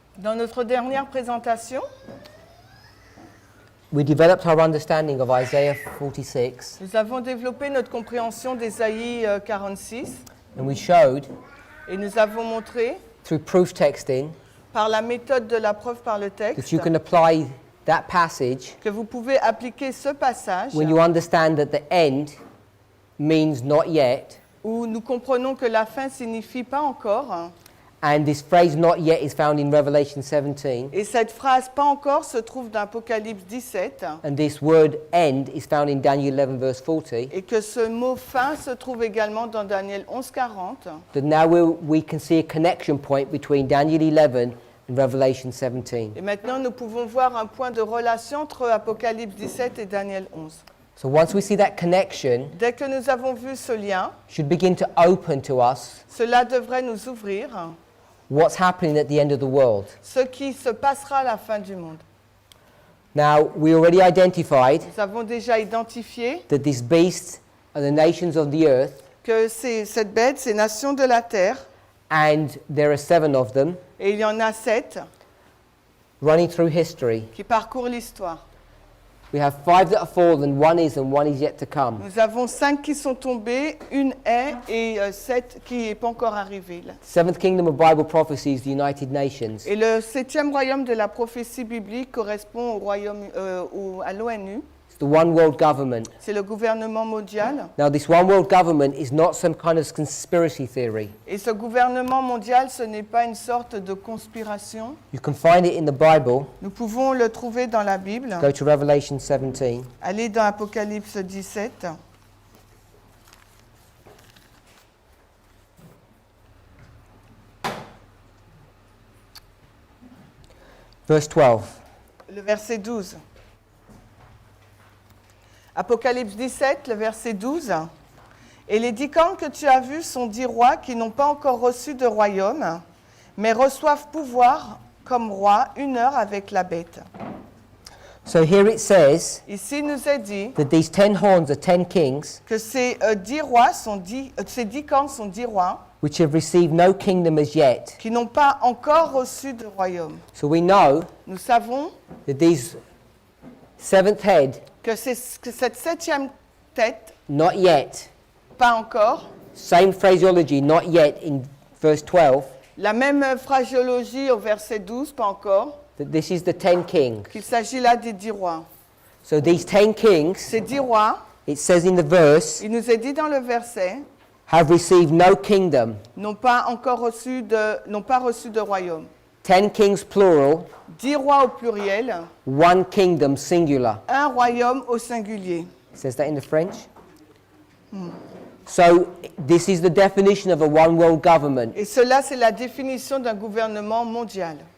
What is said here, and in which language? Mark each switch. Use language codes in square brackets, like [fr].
[fr] Dans notre dernière présentation, [en] we developed our understanding of Isaiah 46, [fr] nous avons développé notre compréhension d'Ésaïe 46 [en] and we showed, [fr] et nous avons montré, [en] through proof texting, [fr] par la méthode de la preuve par le [en] that [fr] texte, [en] you can apply that passage [fr] que vous pouvez appliquer ce passage [en] when you understand that the end means not yet, [fr] où nous comprenons que la fin signifie pas encore. [en] and this phrase not yet is found in Revelation 17, [fr] Et cette phrase « pas encore » se trouve dans Apocalypse 17 [en] and this word end is found in Daniel 11 verse 40, [fr] et que ce mot « fin » se trouve également dans Daniel 11, 40. [en] that now we can see a connection point between Daniel 11 and Revelation 17. [fr] Et maintenant, nous pouvons voir un point de relation entre Apocalypse 17 et Daniel 11. [en] So once we see that connection, [fr] Dès que nous avons vu ce lien, [en] it should begin to open to us [fr] cela devrait nous ouvrir [en] what's happening at the end of the world. [fr] ce qui se passera à la fin du monde. [en] Now, we already identified [fr] Nous avons déjà identifié [en] that these beasts are the nations of the earth, [fr] que cette bête, ces nations de la terre, [en] and there are 7 of them [fr] et il y en a 7 [en] running through history. [fr] qui parcourent l'histoire. [en] We have 5 that are fallen, 1 is, and 1 is yet to come. [fr] Nous avons 5 qui sont tombés, une est et 7 qui n'est pas encore arrivée. Là. [en] Seventh kingdom of Bible prophecy is the United Nations. [fr] Et le 7e royaume de la prophétie biblique correspond au royaume, à l'ONU. [en] It's the one world government. [fr] C'est le gouvernement mondial. [en] Now, this one world government is not some kind of conspiracy theory. [fr] Et ce gouvernement mondial, ce n'est pas une sorte de conspiration. [en] You can find it in the Bible. [fr] Nous pouvons le trouver dans la Bible. [en] Go to Revelation 17. [fr] Allez dans Apocalypse 17. [en] Verse 12. [fr] Le verset 12. Apocalypse 17, le verset 12. Et les 10 cornes que tu as vues sont 10 rois qui n'ont pas encore reçu de royaume, mais reçoivent pouvoir comme rois 1 heure avec la bête. [en] So here it says [fr] Ici, il nous est dit [en] that these 10 horns are 10 kings, [fr] que ces 10 rois sont 10, ces 10 cornes sont 10 rois [en] which have received no kingdom as yet. [fr] qui n'ont pas encore reçu de royaume. [en] So we know [fr] Nous savons [en] that these 7th head, [fr] que cette 7e tête, [en] not yet, [fr] pas encore, [en] same phraseology, not yet in verse 12, [fr] la même phraséologie au verset 12, pas encore, [en] that this is the 10 kings. [fr] qu'il s'agit là des 10 rois. [en] So these 10 kings, [fr] Ces 10 rois, [en] it says in the verse, [fr] il nous est dit dans le verset, [en] have received no kingdom. [fr] n'ont pas reçu de royaume. [en] 10 kings plural, [fr] 10 rois au pluriel, [en] 1 kingdom singular. [fr] un royaume au singulier. [en] It says that in the French. So this is the definition of a one world government. [fr] Et cela, c'est la définition d'un gouvernement mondial.